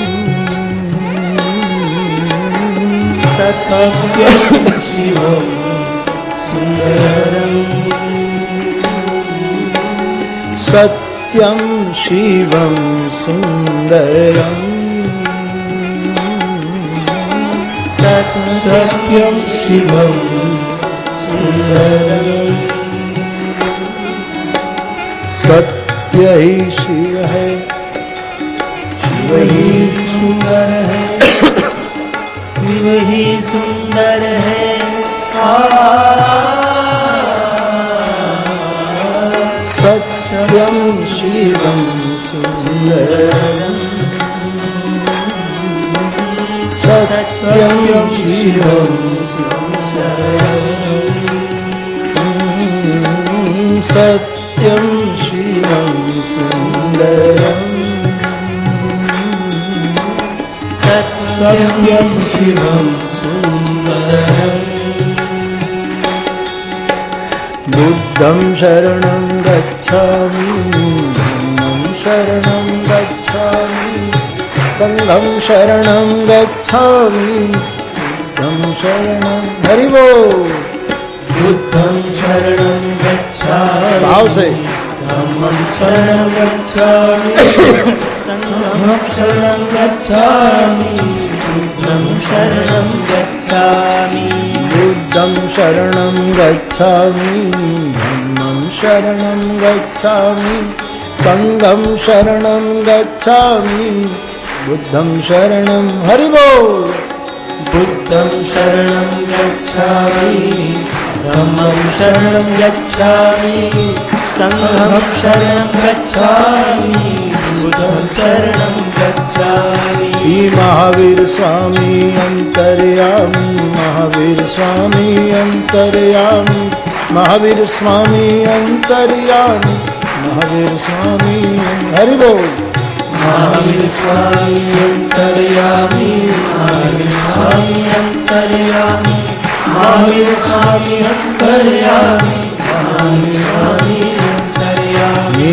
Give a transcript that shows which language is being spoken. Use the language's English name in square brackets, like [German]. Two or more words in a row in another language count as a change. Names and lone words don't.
[Sanskrit] सत्यम शिवम सुंदरम सत्यम शिवम सुंदरम सत्यम शिवम सुंदरम [Hindi] सत्य ही शिव है, शिव ही सुंदर है, शिव ही सुंदर है। [Sanskrit] सत्यम शिवम सुंदरम सत्यम शिवम सुंदरम सत्यम शिवम सुंदरम सत्यम शिवम सुंदरम [Pali] बुद्धं शरणं गच्छामि धम्मं शरणं गच्छामि संघं शरणं गच्छामि बुद्धं शरणं [Hindi] हरि बोल [Pali] बुद्धं शरणं गच्छामि [Hindi] भाव से [Pali] धम्मं शरणं गच्छामि संघं शरणं गच्छामि बुद्धं शरणं गच्छामि बुद्धं शरणं गच्छामि धम्मं शरणं गच्छामि संघं शरणं गच्छामि बुद्धं शरणं [Hindi] हरि बोल [Pali] बुद्धं शरणं गच्छामि धम्मं शरणं गच्छामि संघं शरणं गच्छामि बुद्धं शरणं गच्छामि। [Hindi] महावीर स्वामी अंतर्यामी महावीर स्वामी अंतर्यामी महावीर स्वामी अंतर्यामी, महावीर स्वामी हरि बोल। महावीर स्वामी अंतर्यामी, महावीर स्वामी अंतर्यामी, महावीर स्वामी अंतर्यामी, महावीर स्वामी अंतर्यामी,